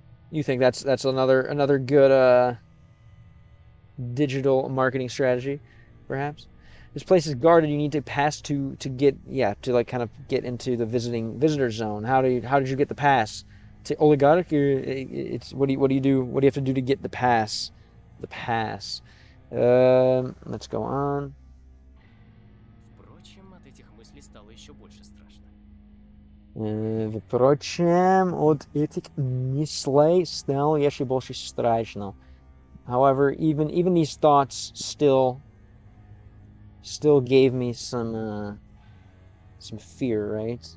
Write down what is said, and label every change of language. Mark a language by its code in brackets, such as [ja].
[en] You think that's another good digital marketing strategy, perhaps? This place is guarded. You need to pass to get like kind of get into the visitor zone. How did you get the pass? To oligarch? It's what do you do? What do you have to do to get the pass? The pass. Let's go on. [ru] Впрочем, от этих мыслей стало еще больше страшно. Впрочем, от этих мыслей стало еще больше страшно. [en] However, even these thoughts still gave me some fear, right?